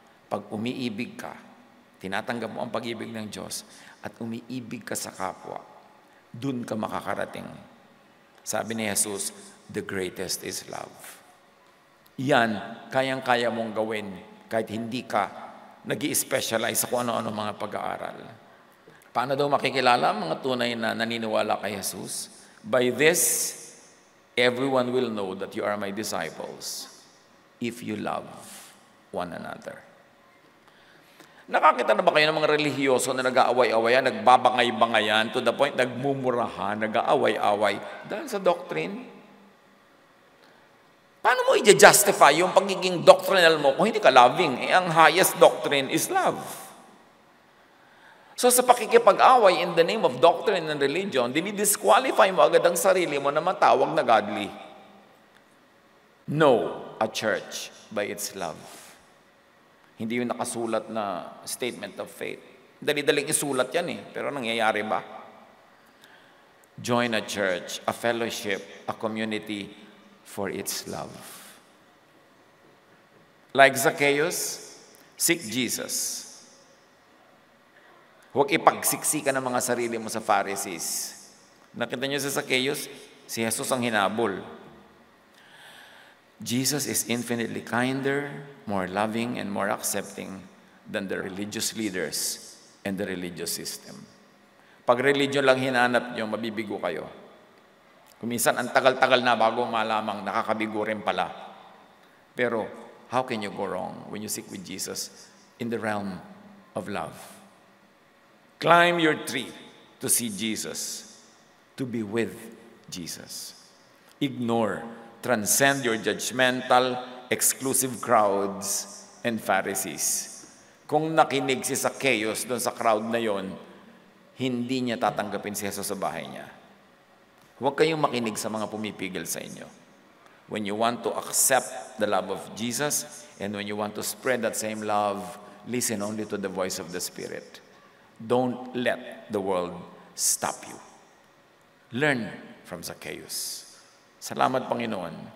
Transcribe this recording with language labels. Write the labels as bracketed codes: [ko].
[tl] Pag umiibig ka, tinatanggap mo ang pag-ibig ng Diyos, at umiibig ka sa kapwa, dun ka makakarating. Sabi ni Jesus, the greatest is love. Yan, kayang-kaya mong gawin kahit hindi ka nag-i-specialize sa kung ano-ano mga pag-aaral. Paano daw makikilala ang mga tunay na naniniwala kay Jesus? [en] By this, everyone will know that you are my disciples if you love one another. [tl] Nakakita na ba kayo ng mga relihiyoso na nag-aaway-awayan, nagbabangay-bangayan, to the point nagmumurahan, nag-aaway-away dahil sa doctrine? Paano mo i-justify yung pagiging doctrinal mo kung hindi ka loving? Ang highest doctrine is love. So sa pakikipag-away in the name of doctrine and religion, dinidisqualify mo agad ang sarili mo na matawag na godly. [en] Know a church by its love. Hindi yung nakasulat na statement of faith. [tl] Dali-daling isulat yan pero nangyayari ba? Join a church, a fellowship, a community for its love. [en] Like Zacchaeus, seek Jesus. [tl] Huwag ipagsiksikan ng mga sarili mo sa Pharisees. Nakita niyo si Zacchaeus? Si Jesus ang hinabol. [en] Jesus is infinitely kinder, more loving, and more accepting than the religious leaders and the religious system. [tl] Pag religion lang hinanap niyo, mabibigo kayo. Kuminsan, ang tagal-tagal na bago malamang nakakabigo rin pala. [en] Pero, how can you go wrong when you seek with Jesus in the realm of love? Climb your tree to see Jesus, to be with Jesus. Ignore, transcend your judgmental, exclusive crowds and Pharisees. [tl] Kung nakinig si Zacchaeus doon sa crowd na yon, hindi niya tatanggapin si Jesus sa bahay niya. Huwag kayong makinig sa mga pumipigil sa inyo. [en] When you want to accept the love of Jesus and when you want to spread that same love, listen only to the voice of the Spirit. Don't let the world stop you. Learn from Zacchaeus. Salamat, Panginoon.